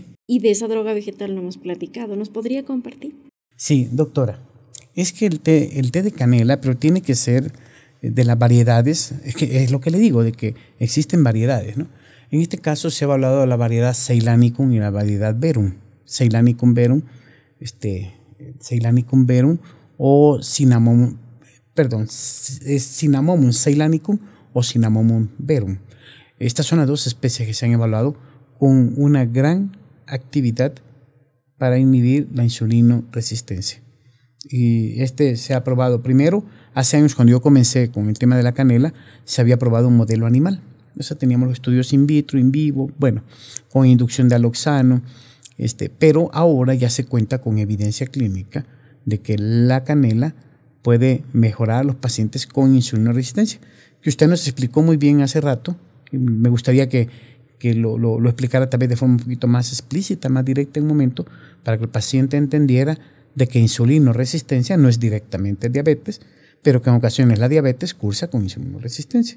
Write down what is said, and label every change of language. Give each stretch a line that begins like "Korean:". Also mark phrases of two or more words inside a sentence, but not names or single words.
Spanish: Y de esa droga vegetal no hemos platicado. ¿Nos podría compartir? Sí, doctora. Es que el té de canela, pero tiene que ser de las variedades, es lo que le digo, de que existen variedades, ¿no? En este caso se ha hablado de la variedad Ceylanicum y la variedad Verum. Ceylanicum verum, Ceylanicum verum o Cinnamomum Ceylanicum o Cinnamomum verum. Estas son las 2 especies que se han evaluado con una gran actividad para inhibir la insulinoresistencia. Y se ha probado primero, hace años cuando yo comencé con el tema de la canela, se había probado un modelo animal. O sea, teníamos los estudios
Latin: in vitro, in vivo,
Spanish: bueno, con inducción de aloxano, pero ahora ya se cuenta con evidencia clínica de que la canela puede mejorar a los pacientes con insulinoresistencia. Que usted nos explicó muy bien hace rato, y me gustaría que lo explicara tal vez de forma un poquito más explícita, más directa en un momento, para que el paciente entendiera de que insulinoresistencia no es directamente diabetes, pero que en ocasiones la diabetes cursa con insulinoresistencia.